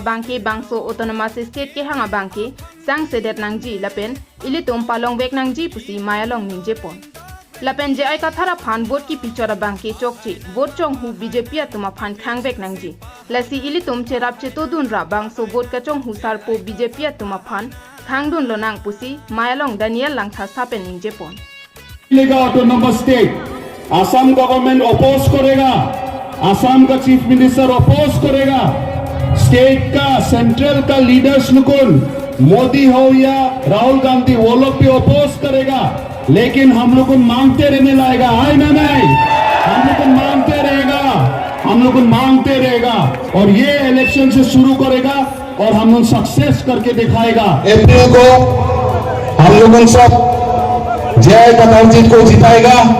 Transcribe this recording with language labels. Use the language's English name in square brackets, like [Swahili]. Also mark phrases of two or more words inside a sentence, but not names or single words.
[Karbi] bangki Bangso [English] Autonomous State [Karbi] ke hanga bangki sang sedet nangji lapen ilitom palong vek nangji pusi mayalong ningje pon lapen je ai kathara phan vote ki pichora bangki chokchi vote chong hu BJP atuma phan khang vek nangji lasi ilitom cherap che todun ra Bangso vote ka chong hu sarpo BJP atuma phan Khangdun lonang pusi Mayalong Daniel Langthasa pen ningje pon [English] Autonomous State Assam government oppose [Hindi] करेगा Assam का [English] chief minister [Hindi] oppose करेगा स्टेट का सेंट्रल का लीडर्स लुकुन मोदी हो या राहुल गांधी वो लोग भी oppose करेगा लेकिन हम लोग मांगते रहने लाएगा हाय ना नहीं हम लोग मांगते रहेगा और ये इलेक्शन से शुरू करेगा और हम लोग सक्सेस करके दिखाएगा अप्रैल को हम लोगों सब जय कथौजी को जिताएगा